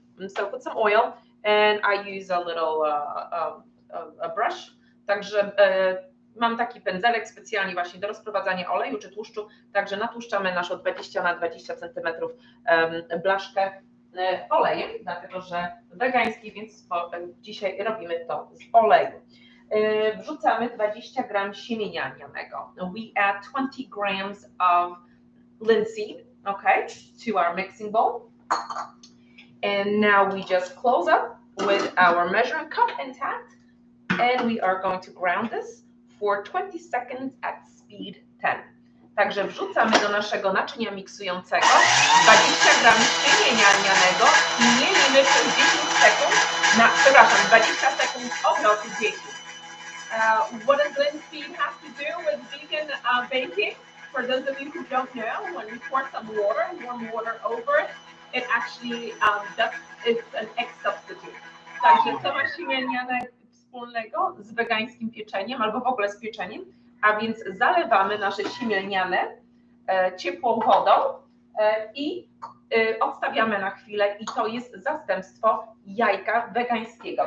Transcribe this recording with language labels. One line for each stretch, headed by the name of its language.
English: And so put some oil, and I use a little a brush.
Polish: Także mam taki pędzelek specjalnie właśnie do rozprowadzania oleju czy tłuszczu, także natłuszczamy naszą 20 na 20 cm blaszkę olejem, dlatego że wegański, więc dzisiaj robimy to z oleju. Wrzucamy 20 gram siemienia lnianego.
English: We add 20 grams of linseed, okay, to our mixing bowl. And now we just close up with our measuring cup intact, and we are going to ground this for 20 seconds at speed 10.
Polish: Także wrzucamy do naszego naczynia miksującego 20 gram siemienia lnianego i mielimy przez 10 sekund, 20 sekund obrotu 10.
English: What does linseed have to do with vegan baking? For those of you who don't know, when you pour some water, warm water over it, it actually it's an egg substitute.
Polish: Także co ma siemię lniane wspólnego z wegańskim pieczeniem albo w ogóle z pieczeniem? A więc zalewamy nasze siemię lniane ciepłą wodą i odstawiamy na chwilę i to jest zastępstwo jajka wegańskiego.